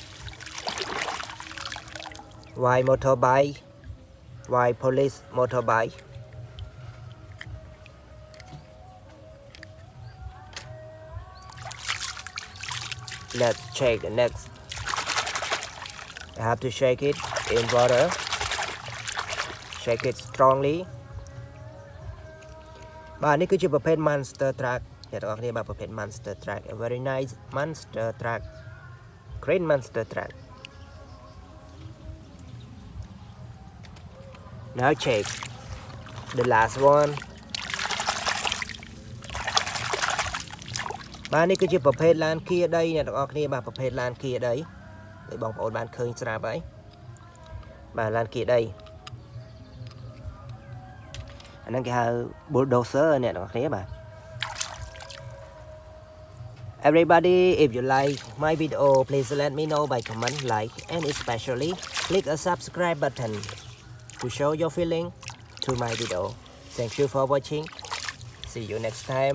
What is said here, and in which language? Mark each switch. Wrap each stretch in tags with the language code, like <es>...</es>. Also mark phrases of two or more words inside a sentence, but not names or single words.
<en>White motorbike, white police motorbike. Let's check the next. I have to shake it in water. Shake it strongly.</en> <km>បាទនេះគឺជាប្រភេទ</km> <en>monster truck</en> <km>អ្នកទាំងអស់គ្នាបាទប្រភេទ</km> <en>monster truck, a very nice monster truck, green monster truck. Now check the last one.</en> <km>បាទនេះគឺជាប្រភេទឡានគៀដីអ្នកទាំងអស់គ្នាបាទប្រភេទឡានគៀដីដោយបងប្អូនបានឃើញស្រាប់ហើយបាទឡានគៀដីអាហ្នឹងគេហៅ</km> <en>bulldozer</en> <km>អ្នកទាំងអស់គ្នាបាទ</km> <en>Everybody, if you like my video, please let me know by comment, like, and especially click a subscribe button to show your feeling to my video. Thank you for watching. See you next time.</en>